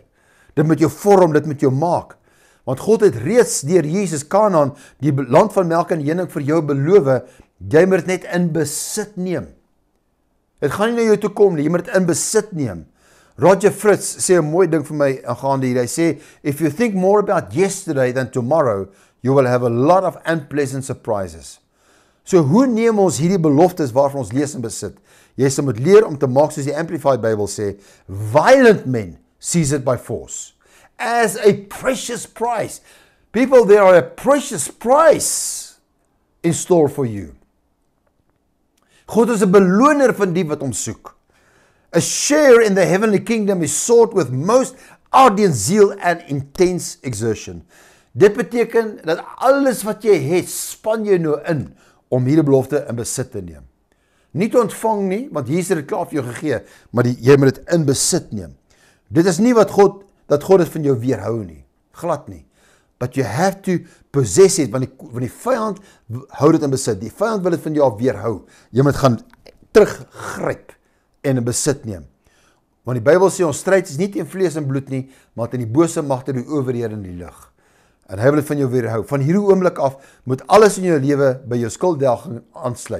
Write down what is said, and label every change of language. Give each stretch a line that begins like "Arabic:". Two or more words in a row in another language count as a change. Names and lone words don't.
Afrikaans: Dit moet jou vorm, dit moet jou maak. Want God het reeds deur Jesus Kanaan, die land van melk en honing vir jou beloof, jy moet dit net in besit neem. Dit gaan nie na jou toe kom nie, jy moet dit in besit neem. Roger Fritz sê 'n mooi ding vir my aangaande hier. Hy sê,
English: if you think more about yesterday than tomorrow, you will have a lot of unpleasant surprises.
Afrikaans: So hoe neem ons hierdie beloftes waarvan ons lees en besit? Jy sal moet leer om te maak soos die Amplified Bible sê,
English: violent men seize it by force, as a precious prize. People, there are a precious price in store for you.
Afrikaans: God is 'n beloner van die wat hom soek.
English: A share in the heavenly kingdom is sought with most ardent zeal and intense exertion.
Afrikaans: Dit beteken dat alles wat jy het, span jy nou in om hierdie belofte in besit te neem. Nie te ontvang nie, want Jesus het dit klaar vir jou gegee, maar jy moet dit in besit neem. Dit is nie dat God dit van jou weerhou nie, glad nie.
English: But you have to possess it,
Afrikaans: want die vyand hou dit in besit. Die vyand wil dit van jou af weerhou. Jy moet gaan teruggryp en in besit neem. Want die Bybel sê ons stryd is nie teen vlees en bloed nie, maar teen die bose magte, die owerhede in die lug. En hy wil dit van jou weerhou. Van hierdie oomblik af moet alles in jou lewe by jou skulddelging aansluit.